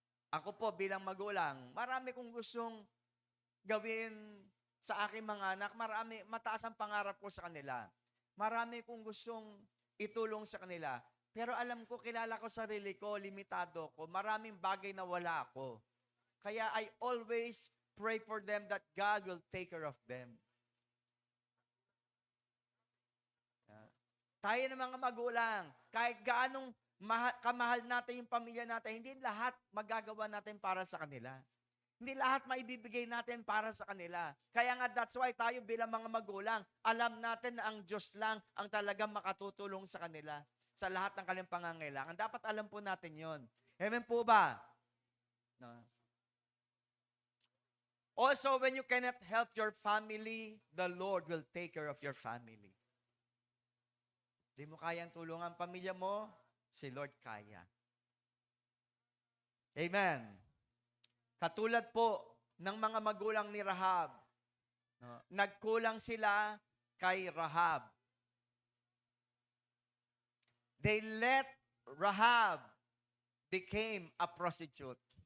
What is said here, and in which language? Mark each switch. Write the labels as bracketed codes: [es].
[tl] Ako po bilang magulang, marami kong gustong gawin sa aking mga anak. Mataas ang pangarap ko sa kanila. Marami kong gustong itulong sa kanila. Pero alam ko, kilala ko sarili ko, limitado ko. Maraming bagay na wala ako. [en] Kaya I always pray for them that God will take care of them. [tl] Tayo ng mga magulang, kahit gaanong kamahal natin yung pamilya natin, hindi lahat magagawa natin para sa kanila. Hindi lahat maibibigay natin para sa kanila. Kaya nga that's why tayo bilang mga magulang, alam natin na ang Diyos lang ang talagang makatutulong sa kanila sa lahat ng kanilang pangangailangan. Dapat alam po natin yon. Amen po ba? No. [en] Also, when you cannot help your family, the Lord will take care of your family. [tl] Di mo kayang tulungan ang pamilya mo, si Lord kaya. Amen. Katulad po ng mga magulang ni Rahab, nagkulang sila kay Rahab. [en] They let Rahab became a prostitute.